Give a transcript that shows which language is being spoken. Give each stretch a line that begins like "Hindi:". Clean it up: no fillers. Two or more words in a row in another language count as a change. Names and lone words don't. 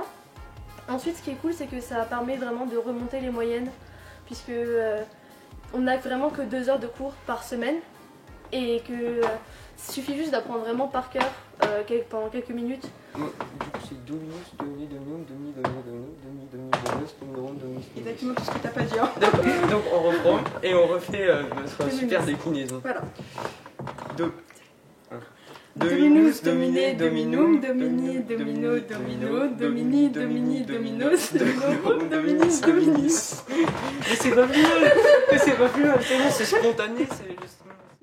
French: Ensuite, ce qui est cool, c'est que ça permet vraiment de remonter les moyennes puisque on n'a vraiment que 2 heures de cours par semaine et que suffit juste d'apprendre vraiment par cœur pendant quelques minutes. Du coup c'est dominus, Exactement tout ce que t'as pas dit. Hein. Donc on reprend et on refait notre super déclinaison. Voilà.
Latin: Dominus, domine, dominum, domini, domino, domino, domini, domini, dominos, domino, dominis, dominis.
French: Mais c'est pas plus mal, c'est bon, c'est spontané, c'est justement...